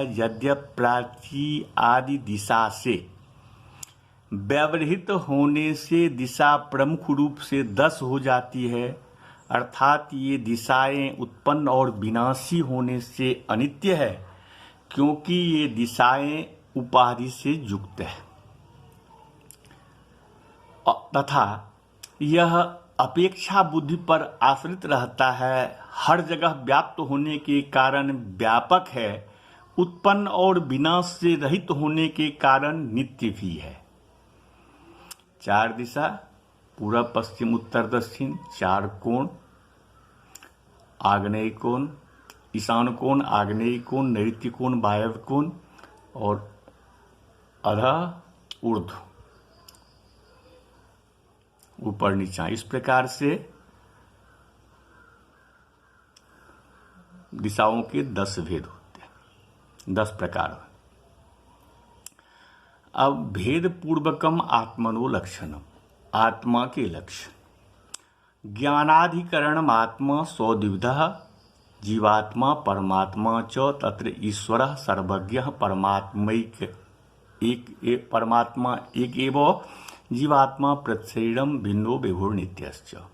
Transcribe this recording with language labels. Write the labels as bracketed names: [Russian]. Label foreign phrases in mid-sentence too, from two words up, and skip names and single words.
[Hindi] यद्यप प्राची आदि दिशा से व्यवहित होने से दिशा प्रमुख रूप से 10 हो जाती है, अर्थात ये दिशाएं उत्पन्न और विनाशी होने से अनित्य है, क्योंकि ये दिशाएं उपाधि से युक्त है तथा यह अपेक्षा बुद्धि पर आश्रित रहता है। हर जगह व्याप्त होने के कारण व्यापक है, उत्पन्न और विनाश से रहित होने के कारण नित्य भी है। 4 दिशा पूरब पश्चिम उत्तर दक्षिण, 4 कोण आग्नेय कोण, ईशान कोण, आग्नेय कोण, नैऋत्य कोण, वायव्य कोण और [Sanskrit] अधः ऊर्ध्व [Hindi] ऊपर नीचा। इस प्रकार से दिशाओं के 10 भेद होते हैं, 10 प्रकार। [Sanskrit] अब भेद पूर्वकम आत्मनो लक्षणम, [Hindi] आत्मा के लक्षण। [Sanskrit] ज्ञानाधिकरणम आत्मा सौद्विधः जीवात्मा परमात्मा च तत्र ईश्वरः सर्वज्ञः परमात्मैक एक परमात्मा एक एव जीवात्मा प्रत्यक्षम भिन्नो विभुर नित्यश्च।